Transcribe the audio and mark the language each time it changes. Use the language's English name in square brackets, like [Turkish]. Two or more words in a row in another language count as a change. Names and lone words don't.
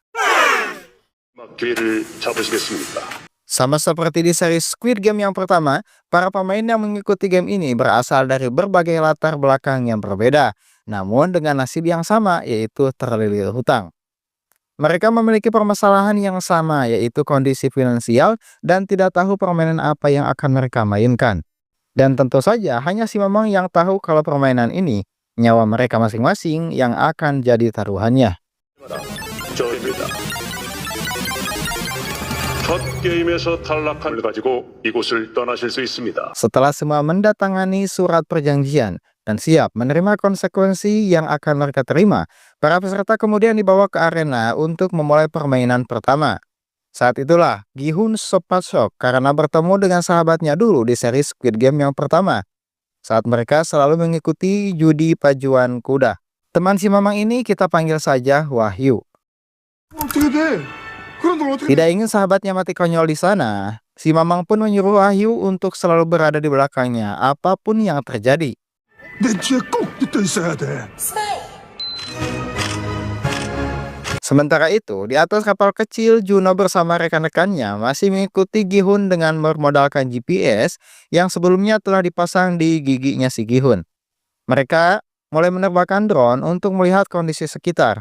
[Indonesian] Sama seperti di seri Squid Game yang pertama, para pemain yang mengikuti game ini berasal dari berbagai latar belakang yang berbeda, namun dengan nasib yang sama, yaitu terlilit hutang. Mereka memiliki permasalahan yang sama, yaitu kondisi finansial dan tidak tahu permainan apa yang akan mereka mainkan. Dan tentu saja hanya si Mamang yang tahu kalau permainan ini nyawa mereka masing-masing yang akan jadi taruhannya. [Korean] 저입니다. 첫 게임에서 탈락한 가지고 이곳을 떠나실 수 있습니다. [Indonesian] Setelah semua mendatangani surat perjanjian dan siap menerima konsekuensi yang akan mereka terima, para peserta kemudian dibawa ke arena untuk memulai permainan pertama. Saat itulah Gi-hun sempat shock karena bertemu dengan sahabatnya dulu di seri Squid Game yang pertama, saat mereka selalu mengikuti judi pajuan kuda. Teman si Mamang ini kita panggil saja Wahyu. [Korean] 어떻게 돼? 그런 걸 어떻게 [Indonesian] Tidak ingin sahabatnya mati konyol di sana, si Mamang pun menyuruh Wahyu untuk selalu berada di belakangnya apapun yang terjadi. [Korean] 내 뒤에 꼭 붙어 있어야 돼. [Indonesian] Sementara itu, di atas kapal kecil, Juno bersama rekan-rekannya masih mengikuti Gi-hun dengan bermodalkan GPS yang sebelumnya telah dipasang di giginya si Gi-hun. Mereka mulai menerbangkan drone untuk melihat kondisi sekitar.